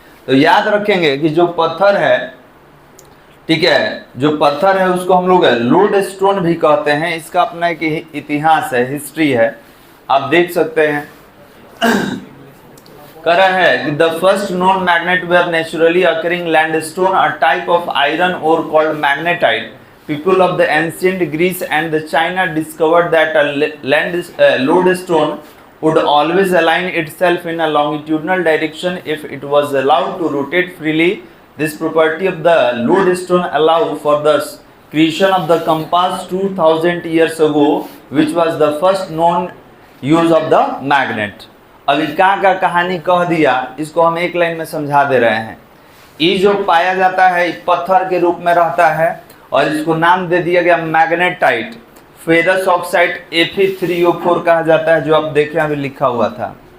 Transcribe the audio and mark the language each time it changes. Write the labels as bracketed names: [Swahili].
[Hindi] तो याद रखेंगे कि जो पत्थर है, ठीक है, जो पत्थर है उसको हम लोग लोड स्टोन भी कहते हैं। इसका अपना एक इतिहास है, हिस्ट्री है, आप देख सकते हैं। कह रहा है कि [English] The first known magnet where naturally occurring lodestone, a type of iron ore called magnetite. People of the ancient Greece and the China discovered that a lodestone would always align itself in a longitudinal direction if it was allowed to rotate freely. This property of the lodestone allowed for the creation of the compass 2000 years ago, which was the first known use of the magnet. [Hindi] अभी का कहानी कह दिया, इसको हम एक line में समझा दे रहे हैं। ये जो पाया जाता है पत्थर के रूप में रहता है और इसको नाम दे दिया गया मैग्नेटाइट। फेरस ऑक्साइड Fe3O4 कहा जाता है, जो आप देखें अभी लिखा हुआ था।